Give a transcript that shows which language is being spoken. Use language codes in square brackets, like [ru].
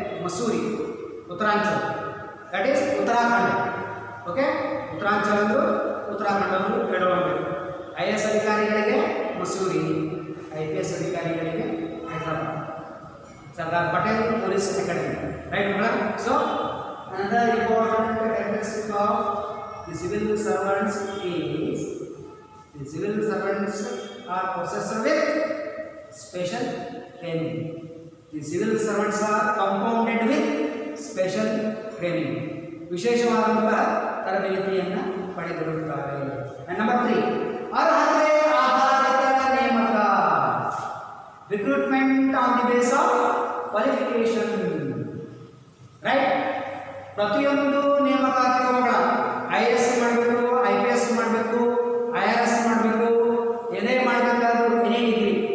[kn] Masuri, Uttaranchal, [en] that is [kn] Uttarakhand. Okay, Uttaranchal ಅಂದರು ಉತ್ತರಾಖಂಡ್ ಅಂದರು ಎಡವಂತೆ. IAS ಅಧಿಕಾರಿಗಳಿಗೆ ಮಸೂರಿ, IPS ಅಧಿಕಾರಿಗಳಿಗೆ Hyderabad, Sardar Patel police academy. [en] Right madam? So another important characteristic of the civil servants is the civil servants are possessed with special training. The civil servants are compounded with special training. [kn] ವಿಶೇಷವಾದಂತಹ ತರಬೇತಿಯನ್ನು ಪಡೆದಿರುತ್ತಾರೆ. [en] And number 3, [kn] ಅರ್ಹತೆ ಆಧಾರಿತ ನೇಮಕ. [en] Recruitment on the basis of qualification. Right? [kn] ಪ್ರತಿಯೊಂದು ನೇಮಕಾತಿ ಕ್ರಮಗಳ IAS ಮಾಡಬೇಕು, IPS ಮಾಡಬೇಕು, IRS ಮಾಡಬೇಕು, ಏನೇ ಮಾಡಬೇಕಾದ್ರೂ [en] Any degree.